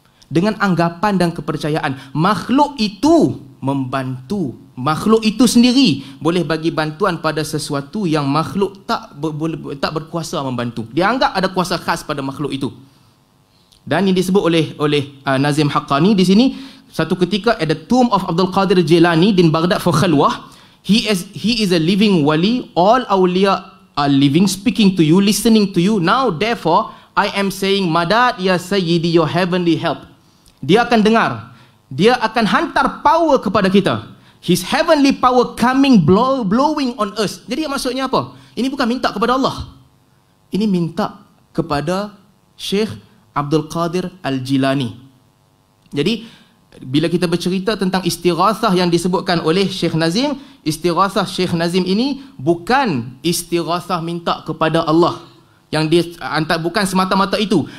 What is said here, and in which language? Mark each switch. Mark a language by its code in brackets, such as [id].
[ms] Dengan anggapan dan kepercayaan, makhluk itu membantu. Makhluk itu sendiri boleh bagi bantuan pada sesuatu yang makhluk tak berkuasa membantu. Dia anggap ada kuasa khas pada makhluk itu. Dan ini disebut oleh Nazim Haqqani di sini. Satu ketika [en] at the tomb of Abdul Qadir Jilani in Baghdad for khalwah, he is a living wali. All awliya are living, speaking to you, listening to you. Now therefore I am saying, Madad ya Sayyidi, your heavenly help. [ms] Dia akan dengar. Dia akan hantar power kepada kita. [en] His heavenly power coming blowing on us. [ms] Jadi maksudnya apa? Ini bukan minta kepada Allah. Ini minta kepada Syekh Abdul Qadir Al-Jilani. Jadi bila kita bercerita tentang istighathah yang disebutkan oleh Syekh Nazim, istighathah Syekh Nazim ini bukan istighathah minta kepada Allah, yang dia bukan semata-mata itu.